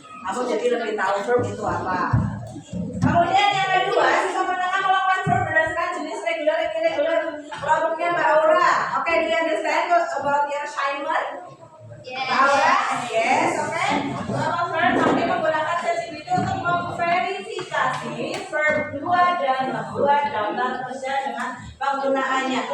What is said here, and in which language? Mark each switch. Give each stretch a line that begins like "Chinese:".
Indonesian: Kamu jadi lebih tahu verb itu apa. Kemudian yang kedua, siswa menengah melakukan verb berdasarkan jenis regular dan irregular. Kelompoknya Mbak Aura.
English: Oke, do you understand about your assignment? Yes.
Indonesian: Mbak Aura? Yes, oke. Kelompok verb kami menggunakan ChatGPT untuk memverifikasi verb 2 dan membuat daftar kerja dengan penggunaannya.